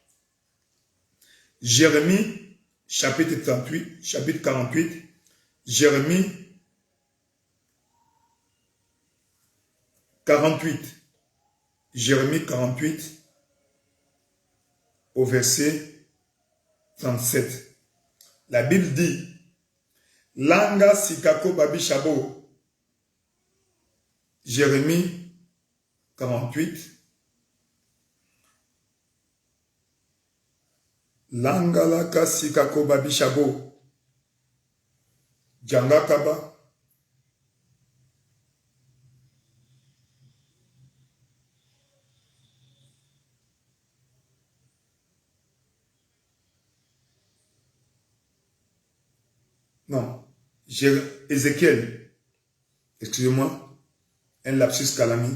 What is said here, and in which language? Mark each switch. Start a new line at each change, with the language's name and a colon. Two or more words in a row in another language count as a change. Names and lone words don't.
French: Jérémie chapitre 48. Jérémie 48. Jérémie 48 au verset 37. La Bible dit, Langa Sikako Babi Shabo. Jérémie 48. Langa Laka Sikako Babi Shabo. Djanga Kaba. Non, Ézéchiel, excusez-moi, un lapsus calami.